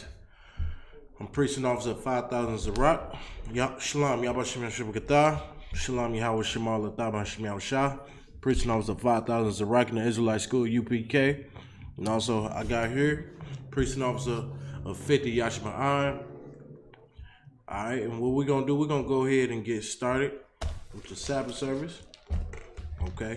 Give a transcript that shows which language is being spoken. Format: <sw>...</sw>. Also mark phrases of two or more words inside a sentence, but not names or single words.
<en>I'm preaching officer 5,000 Zarak. Shalom, Yabashim Shabakatah. Shalom, Yahweh Shemal Lataba Shemial Shah. Preaching officer 5,000 Zarak in the Israelite School, UPK. And also, I got here, preaching officer of 50 Yashima Iron. All right, and what we're going to do, we're going to go ahead and get started with the Sabbath service. Okay.</en>